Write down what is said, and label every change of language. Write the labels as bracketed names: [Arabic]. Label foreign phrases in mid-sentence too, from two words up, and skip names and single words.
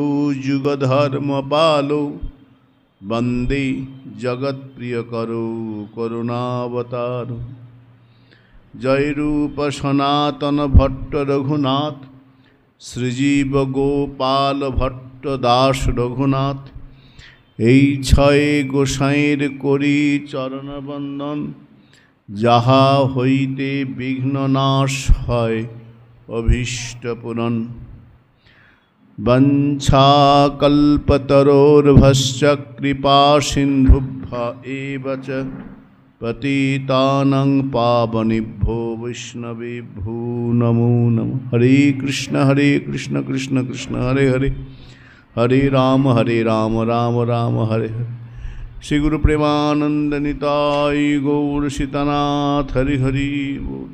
[Sanskrit] युगधर्मपालौ वन्दे जगत्प्रियकरौ करुणावतारौ जय रूप सनातन भट्ट रघुनाथ श्रीजीव गोपाल भट्ट दास रघुनाथ [Bangla] এই ছয় গোসাইয়ের করি চরণবন্দন যাহা হইতে বিঘ্ন নাশ হয় অভীষ্ট পূরণ [Sanskrit] বঞ্ছাকল্পতরোর্ভশ্চ কৃপা সিন্ধুভ্য এব চ পতিতানাং পাবনেভ্যো বৈষ্ণবেভ্যো নমো নমঃ। হরে কৃষ্ণ কৃষ্ণ কৃষ্ণ হরে হরে हरे राम राम राम हरे हरे। [Bangla] শ্রী গুরু প্রেমানন্দ নিতাই গৌর সীতানাথ হরি হরি বোল।